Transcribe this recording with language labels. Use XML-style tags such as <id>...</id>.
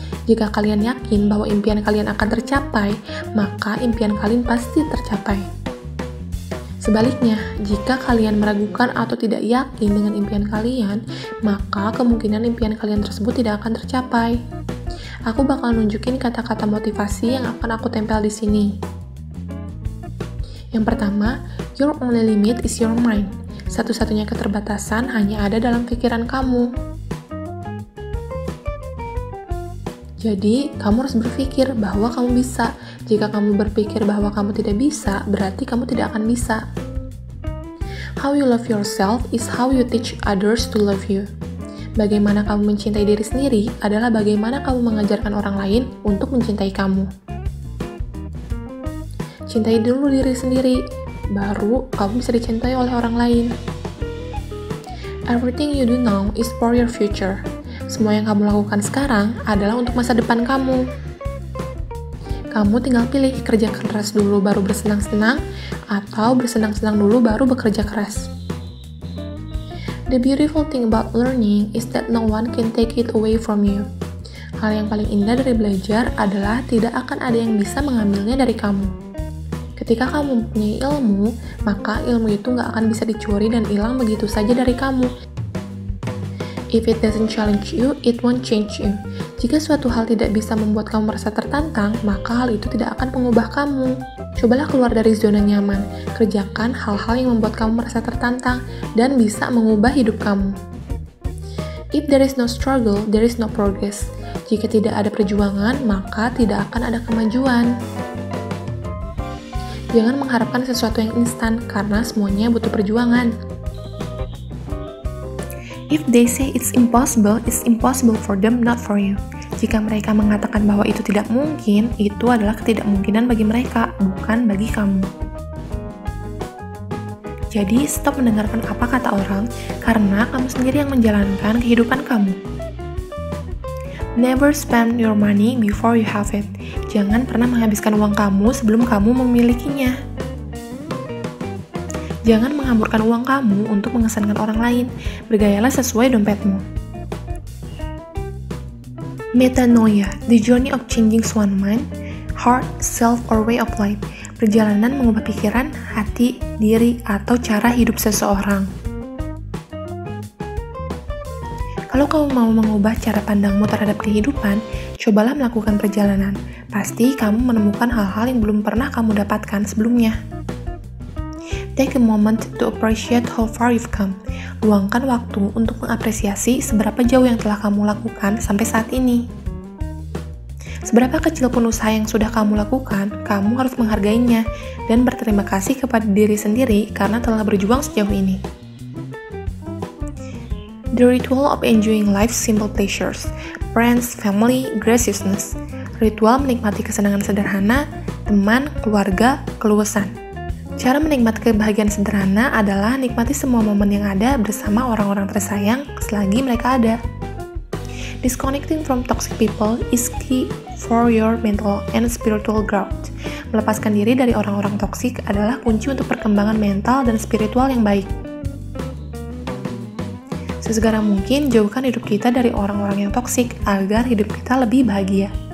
<id>Jika kalian yakin bahwa impian kalian akan tercapai, maka impian kalian pasti tercapai. Sebaliknya, jika kalian meragukan atau tidak yakin dengan impian kalian, maka kemungkinan impian kalian tersebut tidak akan tercapai. Aku bakal nunjukin kata-kata motivasi yang akan aku tempel di sini. Yang pertama,</id> <en>your only limit is your mind.</en> <id>Satu-satunya keterbatasan hanya ada dalam pikiran kamu. Jadi, kamu harus berpikir bahwa kamu bisa. Jika kamu berpikir bahwa kamu tidak bisa, berarti kamu tidak akan bisa.</id> <en>How you love yourself is how you teach others to love you.</en> <id>Bagaimana kamu mencintai diri sendiri adalah bagaimana kamu mengajarkan orang lain untuk mencintai kamu. Cintai dulu diri sendiri, baru kamu bisa dicintai oleh orang lain.</id> <en>Everything you do now is for your future.</en> <id>Semua yang kamu lakukan sekarang adalah untuk masa depan kamu. Kamu tinggal pilih kerja keras dulu baru bersenang-senang, atau bersenang-senang dulu baru bekerja keras.</id> <en>The beautiful thing about learning is that no one can take it away from you.</en> <id>Hal yang paling indah dari belajar adalah tidak akan ada yang bisa mengambilnya dari kamu. Ketika kamu mempunyai ilmu, maka ilmu itu nggak akan bisa dicuri dan hilang begitu saja dari kamu.</id> <en>If it doesn't challenge you, it won't change you.</en> <id>Jika suatu hal tidak bisa membuat kamu merasa tertantang, maka hal itu tidak akan mengubah kamu. Cobalah keluar dari zona nyaman, kerjakan hal-hal yang membuat kamu merasa tertantang dan bisa mengubah hidup kamu.</id> <en>If there is no struggle, there is no progress.</en> <id>Jika tidak ada perjuangan, maka tidak akan ada kemajuan. Jangan mengharapkan sesuatu yang instan, karena semuanya butuh perjuangan.</id> <en>If they say it's impossible for them, not for you.</en> <id>Jika mereka mengatakan bahwa itu tidak mungkin, itu adalah ketidakmungkinan bagi mereka, bukan bagi kamu. Jadi, stop mendengarkan apa kata orang, karena kamu sendiri yang menjalankan kehidupan kamu.</id> <en>Never spend your money before you have it.</en> <id>Jangan pernah menghabiskan uang kamu sebelum kamu memilikinya. Jangan menghamburkan uang kamu untuk mengesankan orang lain. Bergayalah sesuai dompetmu.</id> <en>Metanoia, the journey of changing one's mind. heart, self, or way of life.</en> <id>Perjalanan mengubah pikiran, hati, diri, atau cara hidup seseorang. Kalau kamu mau mengubah cara pandangmu terhadap kehidupan, cobalah melakukan perjalanan. Pasti kamu menemukan hal-hal yang belum pernah kamu dapatkan sebelumnya.</id> <en>Take a moment to appreciate how far you've come.</en> <id>Luangkan waktu untuk mengapresiasi seberapa jauh yang telah kamu lakukan sampai saat ini. Seberapa kecil pun usaha yang sudah kamu lakukan, kamu harus menghargainya dan berterima kasih kepada diri sendiri karena telah berjuang sejauh ini.</id> <en>The ritual of enjoying life's simple pleasures, friends, family, graciousness.</en> <id>Ritual menikmati kesenangan sederhana, teman, keluarga, keluasan. Cara menikmati kebahagiaan sederhana adalah nikmati semua momen yang ada bersama orang-orang tersayang selagi mereka ada.</id> <en>Disconnecting from toxic people is key for your mental and spiritual growth.</en> <id>Melepaskan diri dari orang-orang toksik adalah kunci untuk perkembangan mental dan spiritual yang baik. Sesegera mungkin jauhkan hidup kita dari orang-orang yang toksik agar hidup kita lebih bahagia.</id>